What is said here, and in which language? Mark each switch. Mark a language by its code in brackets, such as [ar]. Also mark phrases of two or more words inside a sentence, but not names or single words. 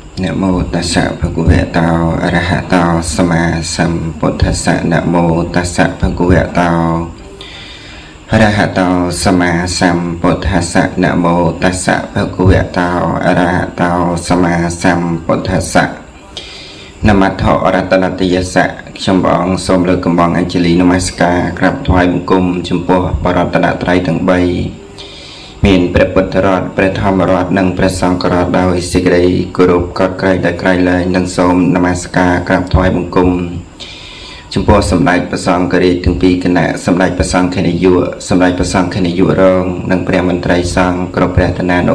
[pi] mô tassa bhagavato arahato sama sambuddhassa. Namo tassa bhagavato arahato sama sambuddhassa. Namo tassa bhagavato arahato sama sambuddhassa. Namatho Ratanatiyassa. [km] ខ្ញុំព្រះអង្គសូមលើកកំបងអញ្ជលីនមស្ការក្រាបថ្វាយបង្គំចំពោះបរតនត្រ័យទាំង 3 មានព្រះពុទ្ធរដ្ឋព្រះធម្មរដ្ឋនិងព្រះសង្ឃរដ្ឋដោយសេចក្តីគោរពកោតក្រែងដែលក្រៃលែង និងសូមនមស្ការក្រាបថ្វាយបង្គំចំពោះសម្ដេចព្រះសង្ឃរាជទាំងពីរគណៈសម្ដេចព្រះសង្ឃនាយកសម្ដេចព្រះសង្ឃនាយករងនិងព្រះមន្ត្រីសង្ឃគ្រប់ព្រះឋានានុ